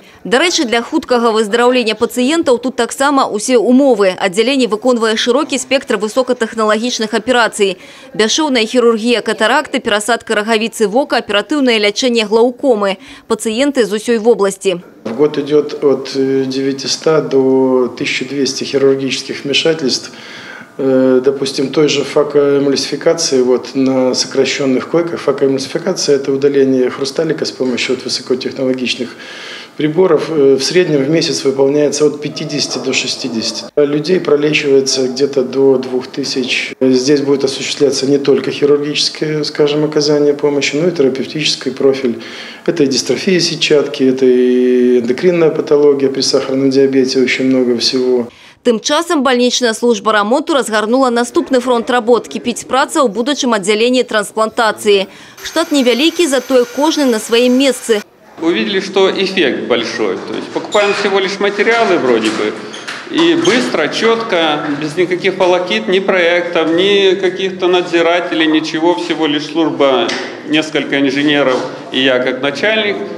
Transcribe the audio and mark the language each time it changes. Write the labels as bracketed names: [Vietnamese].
[Belarusian] До рэчы, для хуткага выздараўлення пацыентаў тут таксама усе умовы. Аддзяленне выконвае шырокі спектр высокатэхналагічных аперацый. Бясшоўная хірургія катаракты, перасадка рагавіцы вока, аператыўнае лячэнне глаукомы. Пациенты з усёй вобласці. [Russian] В год идет от 900 до 1200 хирургических вмешательств. Допустим, той же факоэмульсификации на сокращенных койках. Факоэмульсификация – это удаление хрусталика с помощью высокотехнологичных приборов. В среднем в месяц выполняется от 50 до 60. Людей пролечивается где-то до 2000. Здесь будет осуществляться не только хирургическое, скажем, оказание помощи, но и терапевтический профиль. Это и дистрофия сетчатки, это и эндокринная патология при сахарном диабете, очень много всего. [Belarusian] Тым часам бальнічная служба рамонту разгарнула наступны фронт работ. Кіпіць праца ў будучым аддзяленні трансплантации. Штат невялікі, зато кожны на своем месцы. [Russian] Увидели, что эффект большой. То есть покупаем всего лишь материалы вроде бы. И быстро, четко, без никаких волокит, ни проектов, ни каких-то надзирателей, ничего. Всего лишь служба, несколько инженеров и я как начальник.